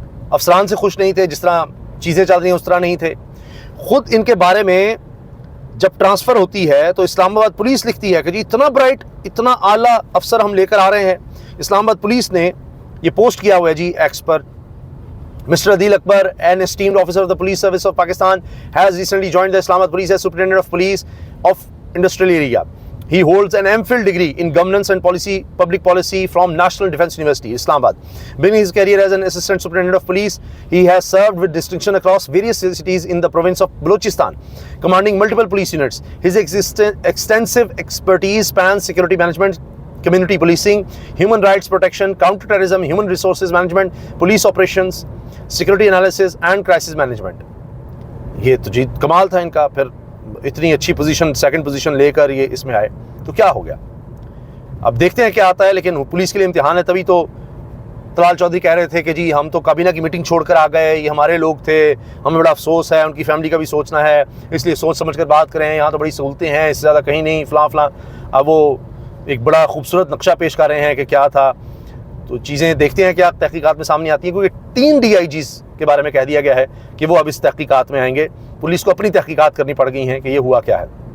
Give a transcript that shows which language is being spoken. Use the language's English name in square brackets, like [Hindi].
[Urdu] افسران سے خوش نہیں تھے، جس طرح چیزیں چل رہی ہیں اس طرح نہیں تھے۔ خود ان کے بارے میں جب ٹرانسفر ہوتی ہے تو اسلام آباد پولیس لکھتی ہے کہ جی اتنا برائٹ، اتنا اعلیٰ افسر ہم لے کر آ رہے ہیں۔ اسلام آباد پولیس نے یہ پوسٹ کیا ہوا ہے جی x per, [English] Mr. Adil Akbar, an esteemed officer of the Police Service of Pakistan, has recently joined the Islamabad Police as Superintendent of Police of Industrial Area. He holds an MPhil degree in Governance and Public Policy from National Defence University, Islamabad. Beginning his career as an Assistant Superintendent of Police, he has served with distinction across various cities in the province of Balochistan, commanding multiple police units. His extensive expertise spans security management, community policing, human rights protection, counter-terrorism, human resources management, police operations, security analysis and crisis management. [Urdu] یہ تو جی کمال تھا ان کا، پھر اتنی اچھی position, second position لے کر یہ اس میں آئے تو کیا ہو گیا؟ اب دیکھتے ہیں کیا آتا ہے، لیکن پولیس کے لیے امتحان ہے۔ تبھی تو طلال چودھری کہہ رہے تھے کہ جی ہم تو کابینہ کی میٹنگ چھوڑ کر آ گئے، یہ ہمارے لوگ تھے، ہمیں بڑا افسوس ہے، ان کی فیملی کا بھی سوچنا ہے، اس لیے سوچ سمجھ کر بات کریں، یہاں تو بڑی سہولتیں ہیں، اس سے زیادہ کہیں نہیں، فلاں فلاں۔ اب وہ ایک بڑا خوبصورت نقشہ پیش کر رہے ہیں کہ کیا تھا، تو چیزیں دیکھتے ہیں کیا تحقیقات میں سامنے آتی ہیں، کیونکہ 3 DIGs کے بارے میں کہہ دیا گیا ہے کہ وہ اب اس تحقیقات میں آئیں گے۔ پولیس کو اپنی تحقیقات کرنی پڑ گئی ہیں کہ یہ ہوا کیا ہے۔